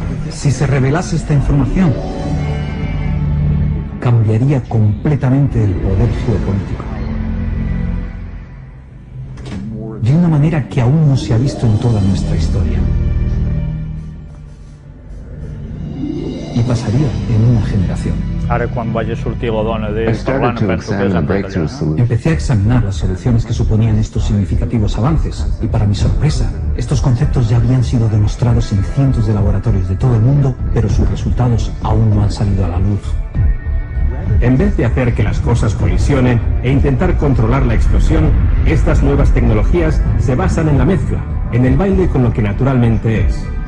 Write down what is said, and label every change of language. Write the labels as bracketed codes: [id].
[es] Si se revelase esta información, cambiaría completamente el poder geopolítico. De una manera que aún no se ha visto en toda nuestra historia. Y pasaría en una generación. [ca] Ara, quan vagi a sortir la dona d'ell parlant, penso que és en català, no? [es] Empecé a examinar las soluciones que suponían estos significativos avances, y para mi sorpresa, estos conceptos ya habían sido demostrados en cientos de laboratorios de todo el mundo, pero sus resultados aún no han salido a la luz. En vez de hacer que las cosas colisionen e intentar controlar la explosión, estas nuevas tecnologías se basan en la mezcla, en el baile con lo que naturalmente es.